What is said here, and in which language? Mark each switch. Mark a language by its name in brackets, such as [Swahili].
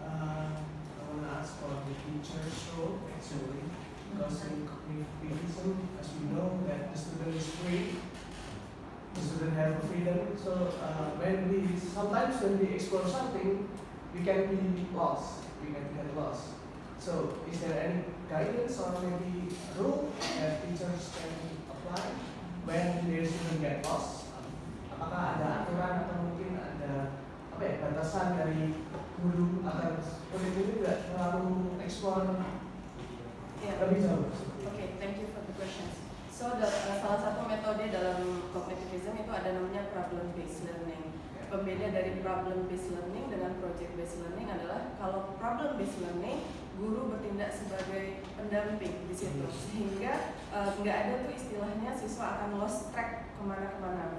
[English] I want to ask for the teacher's role actually, because in cognitivism, as we know, that the student is free, the student have freedom. So sometimes when we explore something, we can be lost, we can get lost. So is there any guidance or maybe rule that teachers can apply when their student get lost? [Indonesian] Apakah ada aturan atau mungkin ada batasan dari guru agar murid ini tidak terlalu eksplor lebih jauh? [English] Okay, thank you for the questions. [Indonesian] So salah satu metode dalam cognitivism itu ada namanya problem based learning. Pembeda dari problem based learning dengan project based learning adalah kalau problem based learning guru bertindak sebagai pendamping di situ sehingga nggak ada tuh istilahnya siswa akan lost track kemana-kemana.